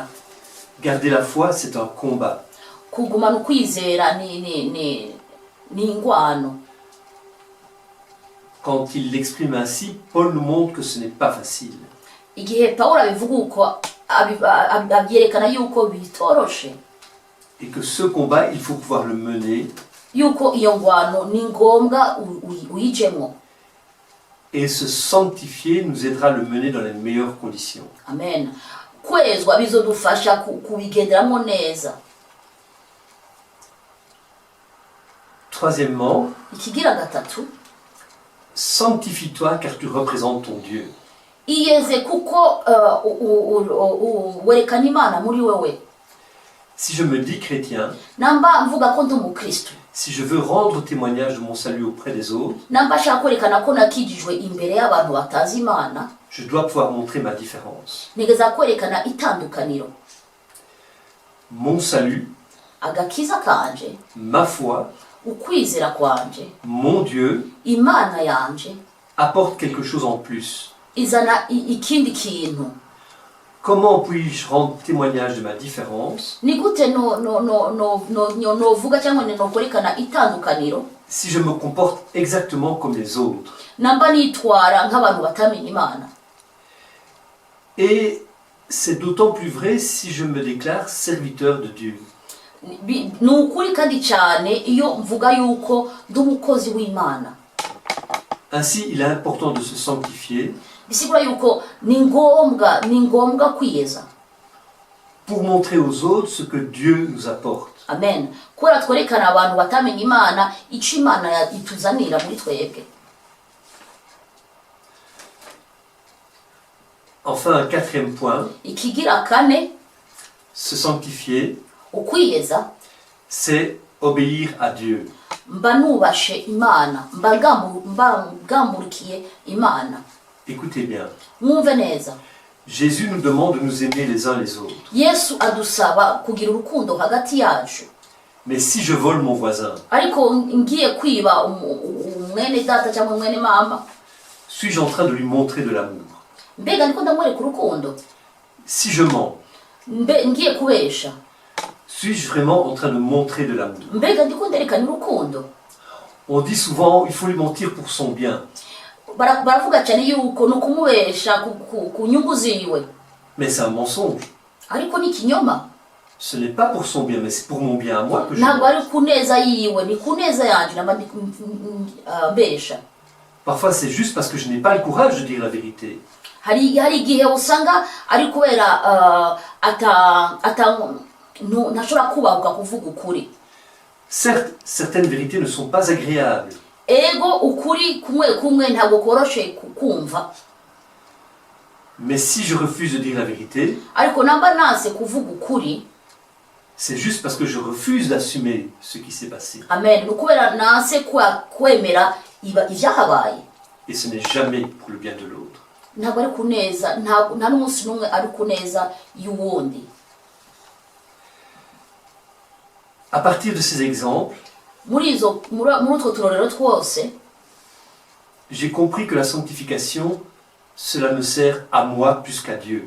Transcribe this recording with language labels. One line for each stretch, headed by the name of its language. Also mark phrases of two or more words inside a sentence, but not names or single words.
French: Garder la foi, c'est un combat.
Rundi: Kugumana ukwizera ni ingwano.
French: Quand il l'exprime ainsi, Paul nous montre que ce n'est pas facile.
Rundi: Igihe Pawulo abivuga uko abyerekana yuko bitoroshe,
French: Et que ce combat, il faut pouvoir le mener
Rundi: yuko iyo ngwano ni ngombwa uyijemwo.
French: et se sanctifier nous aidera à le mener dans les meilleures conditions.
Rundi: Amen. Kwezwa bizodufasha kubigenderamo neza.
French: Troisièmement,
Rundi: Ikigira gatatu,
French: sanctifie-toi car tu représentes ton Dieu.
Rundi: iyeze kuko werekana Imana muri wewe.
French: Si je me dis chrétien,
Rundi: Namba mvuga ko ndi umukristo,
French: si je veux rendre témoignage de mon salut auprès des autres,
Rundi: namba nshaka kwerekana ko nakijijwe imbere y'abantu batazi Imana,
French: je dois pouvoir montrer ma différence.
Rundi: nigeza kwerekana itandukaniro.
French: Mon salut,
Rundi: Agakiza kanje,
French: ma foi,
Rundi: ukwizera kwanje,
French: mon Dieu,
Rundi: Imana yanje
French: apporte quelque chose en plus.
Rundi: izana ikindi kintu.
French: Comment puis-je rendre témoignage de ma différence
Rundi: Ni gute novuga cyangwa nokwerekana itandukaniro
French: si je me comporte exactement comme les autres?
Rundi: namba nitwara nk'abantu batamenya Imana?
French: Et c'est d'autant plus vrai si je me déclare serviteur de Dieu.
Rundi: Ni ukuri kandi cyane iyo mvuga yuko ndi umukozi w'Imana.
French: Ainsi, il est important de se sanctifier
Rundi: Bisigura yuko ni ngombwa kwiyeza,
French: pour montrer aux autres ce que Dieu nous apporte.
Rundi: amen, kubera twerekana abantu batamenya Imana icyo Imana ituzanira muri twebwe.
French: Enfin, un quatrième point,
Rundi: Ikigira kane,
French: se sanctifier,
Rundi: ukwiyeza,
French: c'est obéir à Dieu.
Rundi: mba nubashe Imana, mba ngamburikiye Imana.
French: Écoutez bien,
Rundi: Mwumve neza,
French: Jésus nous demande de nous aimer les uns les autres.
Rundi: Yesu adusaba kugira urukundo hagati yacu.
French: Mais si je vole mon voisin,
Rundi: Ariko ngiye kwiba umwene data cyangwa umwene mama,
French: suis-je en train de lui montrer de l'amour?
Rundi: mbega niko ndamwereka urukundo?
French: si je mens,
Rundi: ngiye kubesha,
French: suis-je vraiment en train de montrer de l'amour?
Rundi: mbega ndiko nderekana urukundo?
French: On dit souvent il faut lui mentir pour son bien.
Rundi: Baravuga cyane yuko ni ukumubesha ku nyungu ziwe,
French: Mais c'est un mensonge.
Rundi: ariko ni ikinyoma.
French: Ce n'est pas pour son bien, mais c'est pour mon bien à moi que je
Rundi: Ntabwo
French: mens.
Rundi: ari ku neza yiwe, ni ku neza yanjye namba mbesha.
French: Parfois c'est juste parce que je n'ai pas le courage de dire la vérité.
Rundi: hari igihe usanga ari kubera ntashobora kubahuka kuvuga ukuri.
French: Certes, certaines vérités ne sont pas agréables.
Rundi: Ego ukuri kumwe ntabwo koroshe kumva,
French: Mais si je refuse de dire la vérité,
Rundi: ariko namba nanse kuvuga ukuri,
French: c'est juste parce que je refuse d'assumer ce qui s'est passé.
Rundi: amen, ni ukubera nanse kwemera ibyahabaye.
French: Et ce n'est jamais pour le bien de l'autre.
Rundi: Ntabwo ari ku neza, nta n'umunsi n'umwe ari ku neza y'uwundi.
French: À partir de ces exemples,
Rundi: muri utwo turorero twose,
French: j'ai compris que la sanctification, cela me sert à moi plus qu'à Dieu.